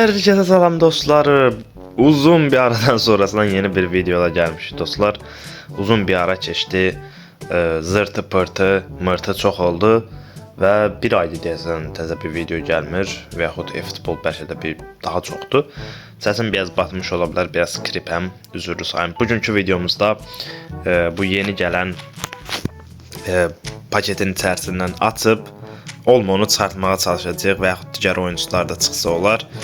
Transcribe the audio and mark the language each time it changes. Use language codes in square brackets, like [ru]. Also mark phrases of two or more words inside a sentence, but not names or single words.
[tr] Herkese selam dostlar. Uzun bir aradan sonrasından yeni bir videoda gelmiş dostlar. Uzun bir ara geçti. Zırtı pırtı mırtı çok oldu. [az] Ve bir ayda deyəsən təzə bir video gəlmir. Və yaxud e-futbol bəlkə də bir daha çoxdur. Səsim biraz batmış ola bilər, biraz kripəm, üzürlü sayım. Bugünkü videomuzda bu yeni gələn paketin içərisindən açıb olmanı çıxartmağa çalışacağıq və yaxud digər oyuncular da çıxsa olar.